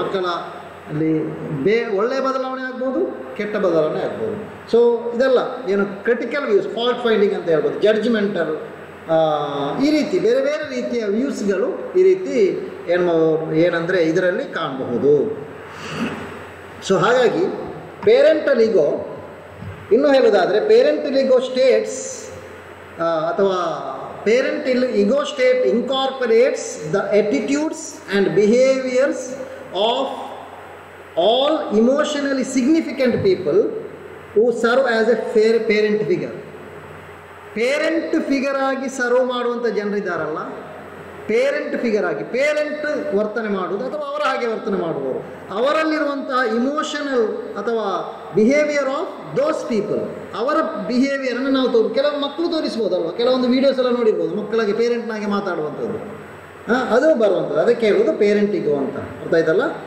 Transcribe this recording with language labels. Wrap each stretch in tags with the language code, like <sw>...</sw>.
<kn>ಮಕ್ಕಳ ಅಲ್ಲಿ ಒಳ್ಳೆಯ ಬದಲಾವಣೆ ಆಗ್ಬೋದು, ಕೆಟ್ಟ ಬದಲಾವಣೆ ಆಗ್ಬೋದು. ಸೊ ಇದೆಲ್ಲ ಏನು ಕ್ರಿಟಿಕಲ್ ವ್ಯೂಸ್, ಫಾಲ್ಟ್ ಫೈಂಡಿಂಗ್ ಅಂತ ಹೇಳ್ಬೋದು, ಜಡ್ಜ್ಮೆಂಟಲ್, ಈ ರೀತಿ ಬೇರೆ ಬೇರೆ ರೀತಿಯ ವ್ಯೂಸ್ಗಳು ಈ ರೀತಿ ಏನಂದರೆ ಇದರಲ್ಲಿ ಕಾಣಬಹುದು. ಸೊ ಹಾಗಾಗಿ</kn> <en>parental ego,</en> <kn>ಇನ್ನೂ ಹೇಳೋದಾದರೆ</kn> <en>Parental ego states ಅಥವಾ parental ego state incorporates the attitudes and behaviors of all emotionally significant people who serve as a parent figure.</en> <kn>Parent figure ಆಗಿ ಸರ್ವ್ ಮಾಡುವಂಥ ಜನರಿದ್ದಾರಲ್ಲ, ಪೇರೆಂಟ್ ಫಿಗರ್ ಆಗಿ ಪೇರೆಂಟ್ ವರ್ತನೆ ಮಾಡುವುದು ಅಥವಾ ಅವರ ಹಾಗೆ ವರ್ತನೆ ಮಾಡುವವರು, ಅವರಲ್ಲಿರುವಂತಹ ಇಮೋಷನಲ್ ಅಥವಾ</kn> <en>behaviour of those people,</en> <kn>ಅವರ ಬಿಹೇವಿಯರನ್ನು ನಾವು ಕೆಲವು ಮಕ್ಕಳು ತೋರಿಸ್ಬೋದಲ್ವ, ಕೆಲವೊಂದು ವೀಡಿಯೋಸ್ ಎಲ್ಲ ನೋಡಿರ್ಬೋದು, ಮಕ್ಕಳಿಗೆ ಪೇರೆಂಟ್ನಾಗೆ ಮಾತಾಡುವಂಥದ್ದು, ಅದು ಬರುವಂಥದ್ದು, ಅದಕ್ಕೆ ಹೇಳುವುದು ಪೇರೆಂಟಿಗೋ ಅಂತ. ಅರ್ಥ ಆಯ್ತಲ್ಲ.</kn>